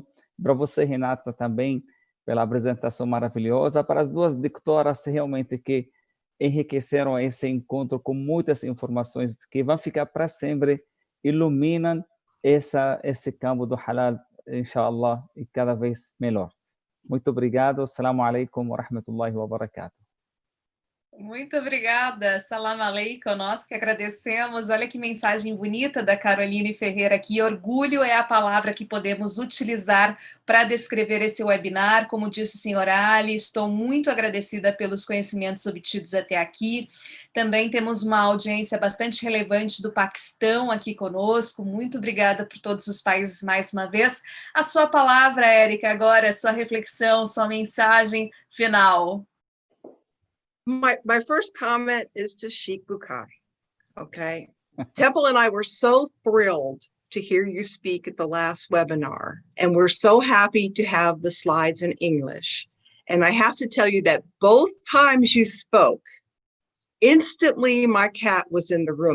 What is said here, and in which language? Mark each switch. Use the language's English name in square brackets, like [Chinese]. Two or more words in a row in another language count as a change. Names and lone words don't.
[Portuguese] Para você, Renata, também pela apresentação maravilhosa. Para as duas doutoras realmente que enriqueceram esse encontro com muitas informações que vão ficar para sempre, iluminam esse campo do halal, inshallah, e cada vez melhor. Muito obrigado. [Arabic] السلام عليكم ورحمة الله وبركاته. [Portuguese] Muito obrigada, [Arabic] سلام عليكم, [Portuguese] nós que agradecemos. Olha que mensagem bonita da Caroline Ferreira aqui. Orgulho é a palavra que podemos utilizar para descrever esse webinar. Como disse o senhor Ali, estou muito agradecida pelos conhecimentos obtidos até aqui. Também temos uma audiência bastante relevante do Paquistão aqui conosco. Muito obrigada por todos os países mais uma vez. A sua palavra, Erika, agora, sua reflexão, sua mensagem final. [English] My first comment is to Sheikh Bukai. Okay. Temple and I were so thrilled to hear you speak at the last webinar, and we're so happy to have the slides in English. And I have to tell you that both times you spoke, instantly my cat was in the room.